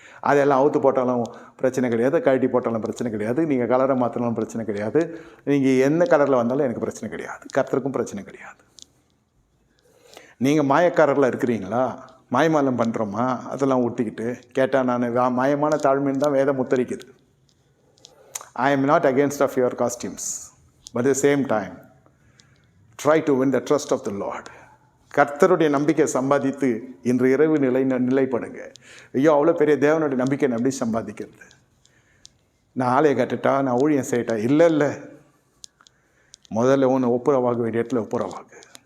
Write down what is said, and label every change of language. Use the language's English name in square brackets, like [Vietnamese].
[Tamil] அதெல்லாம் அவுத்து போட்டாலும் பிரச்சனை கிடையாது, கழட்டி போட்டாலும் பிரச்சனை கிடையாது, நீங்கள் கலரை மாற்றினாலும் பிரச்சனை கிடையாது, நீங்கள் எந்த கலரில் வந்தாலும் எனக்கு பிரச்சனை கிடையாது, கர்த்தருக்கும் பிரச்சனை கிடையாது. நீங்கள் மாயக்காரரில் இருக்கிறீங்களா? மாயமாலம் பண்ணுறோமா? அதெல்லாம் ஊட்டிக்கிட்டு கேட்டால் நான் மாயமான தாழ்மைன்னு தான் வேதம் உத்தரிக்குது. [English] I am not against of your costumes, but at the same time, try to win the trust of the Lord. [Tamil] கர்த்தருடைய நம்பிக்கை சம்பாதித்து இன்று இரவு நிலைப்படுங்க. ஐயோ, அவ்வளோ பெரிய தேவனுடைய நம்பிக்கை எப்படி சம்பாதிக்கிறது? நான் ஆலயம் கட்டுட்டா, நான் ஊழியம் செய்யட்டா? இல்லை, முதல்ல ஒன்று ஒப்புரவாக வேண்டிய இடத்துல ஒப்புரவாகு.